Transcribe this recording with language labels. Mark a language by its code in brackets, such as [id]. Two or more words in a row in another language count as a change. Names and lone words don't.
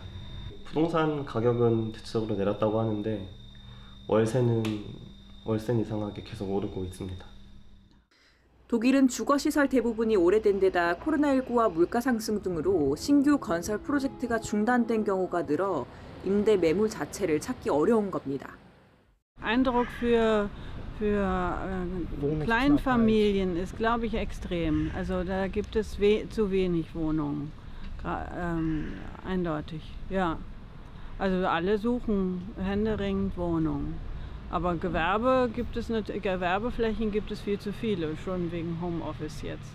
[ko] 부동산 가격은 대체적으로 내렸다고 하는데 월세는 이상하게 계속 오르고 있습니다. 독일은 주거시설 대부분이 오래된 데다 코로나19와 물가 상승 등으로 신규 건설 프로젝트가 중단된 경우가 늘어 임대 매물 자체를 찾기 어려운 겁니다. [de] Eindruck für für Kleinfamilien ist, glaube ich, extrem. Also da gibt es zu wenig Wohnungen, eindeutig, ja. Also alle suchen händeringend Wohnungen. Aber Gewerbeflächen gibt es viel zu viele, schon wegen Homeoffice jetzt.